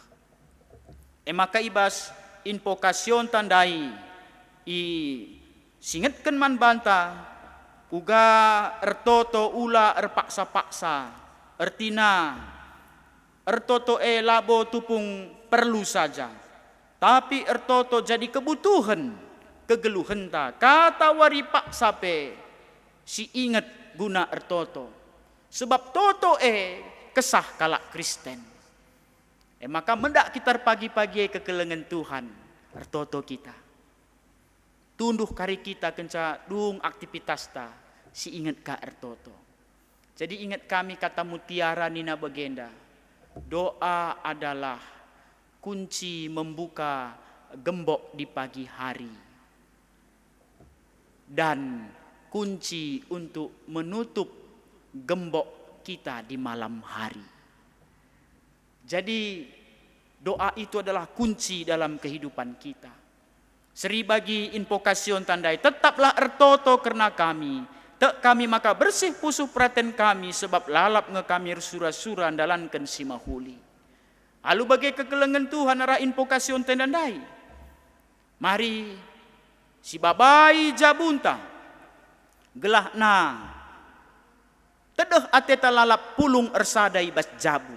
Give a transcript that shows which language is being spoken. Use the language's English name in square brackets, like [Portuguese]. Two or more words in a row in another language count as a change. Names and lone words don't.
[Batak Karo] Maka ibas invokasyon tandai i singetken man banta uga ertoto ula erpaksa-paksa ertina ertoto labo tupung perlu saja, tapi ertoto jadi kebutuhan kegeluhan ta kata wari paksa pe si inget guna ertoto sebab toto kesah kalak Kristen. Maka mendak kita pagi-pagi kekelengan Tuhan ertoto kita tunduh kari kita kenca dung aktivitas ta si ingat ka ertoto. [Indonesian] Jadi ingat kami kata mutiara Nina Begenda, doa adalah kunci membuka gembok di pagi hari dan kunci untuk menutup gembok kita di malam hari. Jadi doa itu adalah kunci dalam kehidupan kita. [Batak Karo] Seri bagi invokasyon tandai tetaplah ertoto karena kami tek kami maka bersih pusuh praten kami sebab lalap nge kami sura-sura andalankan si mahuli. Alu bagi kekelengan Tuhan arah invokasyon tandai. Mari si babai jabunta gelah na tedeh ateta lalap pulung ersadai bas jabu.